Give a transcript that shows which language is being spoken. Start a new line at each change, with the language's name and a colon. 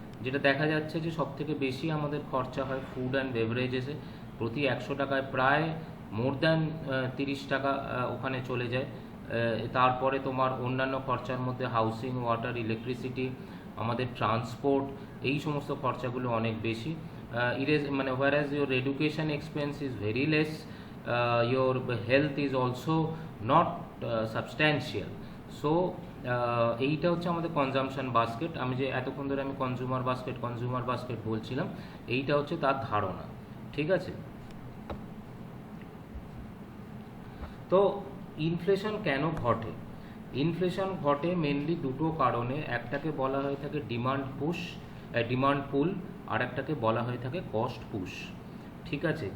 Bangla: যেটা দেখা যাচ্ছে যে সবথেকে বেশি আমাদের খরচা হয় ফুড অ্যান্ড বেভারেজেসে, প্রতি 100 টাকায় প্রায় মোর দ্যান 30 টাকা ওখানে চলে যায়। তারপরে তোমার অন্যান্য খরচার মধ্যে হাউসিং, ওয়াটার, ইলেকট্রিসিটি, আমাদের ট্রান্সপোর্ট, এই সমস্ত খরচাগুলো অনেক বেশি।
English: মানে whereas your education expense is very less, your health is also not substantial.
Bangla: So এইটা হচ্ছে আমাদের কনজামশন বাস্কেট। আমি যে এতক্ষণ ধরে আমি কনজিউমার বাস্কেট বলছিলাম, এইটা হচ্ছে তার ধারণা, ঠিক আছে। তো ইনফ্লেশন কেন ঘটে? ইনফ্লেশন ঘটে মেনলি দুটো কারণে, একটাকে বলা হয়ে থাকে ডিমান্ড পুল, আর একটাকে বলা হয়ে থাকে কস্ট পুশ, ঠিক আছে।